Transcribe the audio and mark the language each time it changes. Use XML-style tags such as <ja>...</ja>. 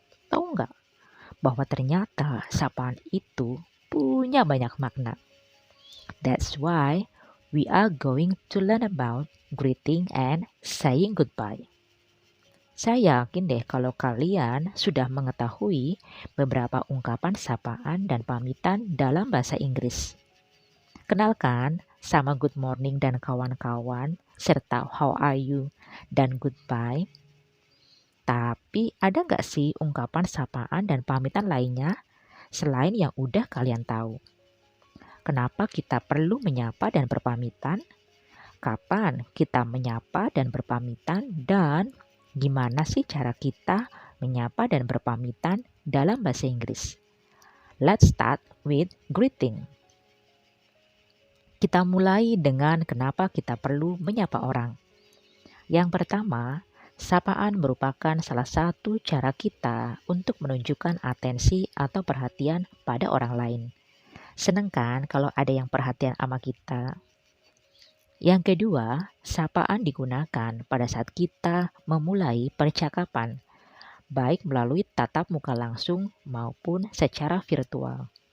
<id>Tahu nggak bahwa ternyata sapaan itu punya banyak makna.</id> <en>That's why we are going to learn about greeting and saying goodbye.</en> <id>Saya yakin deh kalau kalian sudah mengetahui beberapa ungkapan sapaan dan pamitan dalam bahasa Inggris. Kenalkan sama</id> <en>good morning</en> <id>dan kawan-kawan, serta</id> <en>how are you</en> <id>dan</id> <en>goodbye.</en> <id>Tapi ada nggak sih ungkapan sapaan dan pamitan lainnya selain yang udah kalian tahu? Kenapa kita perlu menyapa dan berpamitan? Kapan kita menyapa dan berpamitan? Dan gimana sih cara kita menyapa dan berpamitan dalam bahasa Inggris?</id> <en>Let's start with greeting.</en> <id>Kita mulai dengan kenapa kita perlu menyapa orang. Yang pertama, sapaan merupakan salah satu cara kita untuk menunjukkan atensi atau perhatian pada orang lain. Seneng kan kalau ada yang perhatian sama kita? Yang kedua, sapaan digunakan pada saat kita memulai percakapan, baik melalui tatap muka langsung maupun secara virtual.</id>